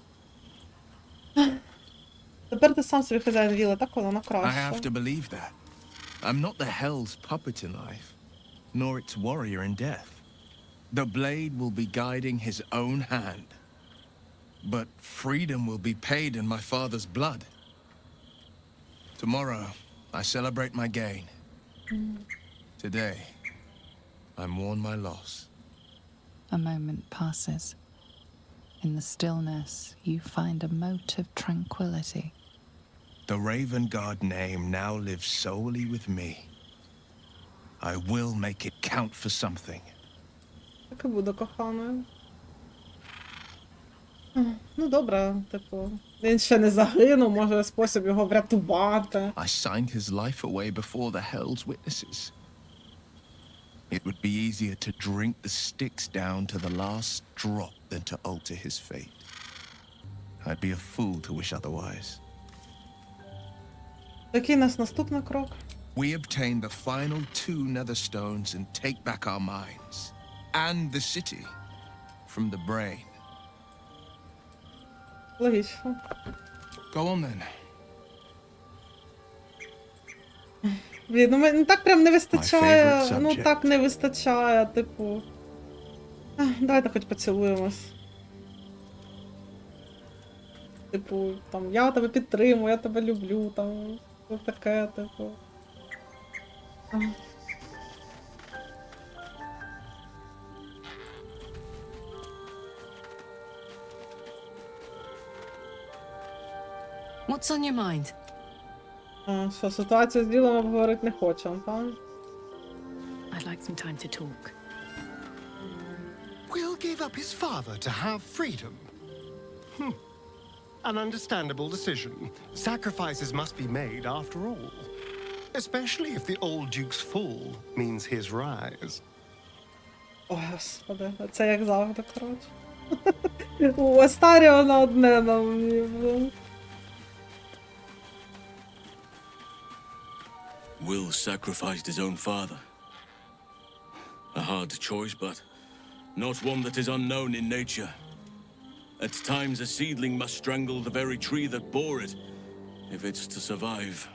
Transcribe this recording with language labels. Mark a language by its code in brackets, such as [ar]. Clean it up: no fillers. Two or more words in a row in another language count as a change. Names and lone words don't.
[uk] Тепер ти сам собі хазяїн Вілли, так воно краще. [en] I have to believe that. I'm not the hell's puppet in life, nor its warrior in death. The blade will be guiding his own hand. But freedom will be paid in my father's blood. Tomorrow, I celebrate my gain. Today, I mourn my loss. A moment passes. In the stillness, you find a mote of tranquility. The Raven Guard name now lives solely with me. I will make it count for something. [uk] Так і буде, коханою. Ну, добре, типу. Він ще не загинув, може спосіб його врятувати. [en] I signed his life away before the Hell's witnesses. It would be easier to drink the sticks down to the last drop than to alter his fate. I'd be a fool to wish otherwise. [uk] Який наш наступний крок? [en] We obtain the final 2 nether stones and take back our minds. And the city from the brain. [uk] Логічно. [en] Go on then. [uk] Блін, ну так прям не вистачає, ну так не вистачає, типу. Давайте хоч поцілуємось. Типу, там, я тебе підтримую, я тебе люблю, там, таке, типу. [en] What's on your mind? [uk] Що, ситуацію з ділом обговорити не хочемо, так? [en] I'd like some time to talk. Will gave up his father to have freedom. An understandable decision. Sacrifices must be made after all. Especially if the old Duke's fall means his rise. [uk] О, господи, це як завжди, коротше. У Астаріона одне на мені. [en] Will sacrificed his own father. A hard choice, but not one that is unknown in nature. At times, a seedling must strangle the very tree that bore it, if it's to survive.